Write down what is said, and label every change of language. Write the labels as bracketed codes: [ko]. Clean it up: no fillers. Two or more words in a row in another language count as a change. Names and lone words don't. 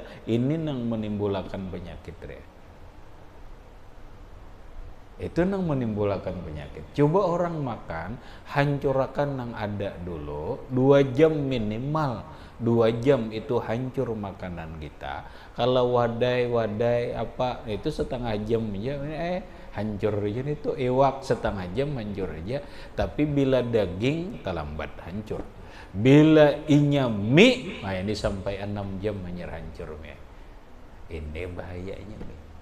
[id] Ini yang menimbulkan penyakit ya. Itu yang menimbulkan penyakit. Coba orang makan, hancurkan yang ada dulu, 2 jam minimal. 2 jam itu hancur makanan kita. Kalau wadai apa itu setengah jam aja hancur aja itu. Iwak setengah jam hancur aja. Tapi bila daging terlambat hancur. Bila inya mie, nah ini sampai 6 jam hanya hancur mie. Ini bahayanya mie.